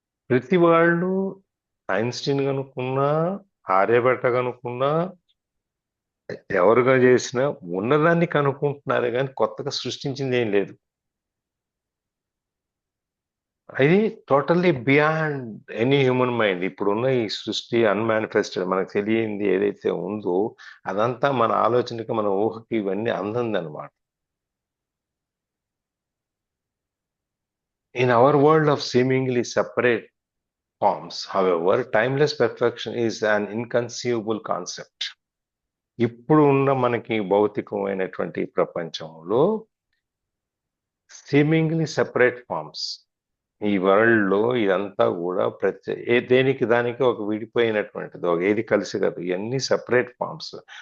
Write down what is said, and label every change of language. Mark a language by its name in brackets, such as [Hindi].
[Telugu] ప్రతి వాళ్ళు ఐన్స్టీన్ కనుక్కున్నా, ఆర్యభట్ట కనుక్కున్నా, ఎవరుగా చేసినా ఉన్నదాన్ని కనుక్కుంటున్నారు కానీ కొత్తగా సృష్టించింది ఏం లేదు. ఇది [English] Totally beyond any human mind. [Telugu] ఇప్పుడున్న ఈ సృష్టి అన్మానిఫెస్టెడ్, మనకు తెలియంది ఏదైతే ఉందో అదంతా మన ఆలోచనకి, మన ఊహకి ఇవన్నీ అందంది అనమాట. [English] In our world of seemingly separate forms, however, timeless perfection is an inconceivable concept. [Telugu] ఇప్పుడు ఉన్న మనకి భౌతికమైనటువంటి ప్రపంచంలో [English] seemingly separate forms, [Telugu] ఈ వరల్డ్ లో ఇదంతా కూడా దేనికి దానికి ఒక విడిపోయినటువంటిది, ఒక ఏది కలిసి కాదు, ఇవన్నీ సెపరేట్ ఫార్మ్స్.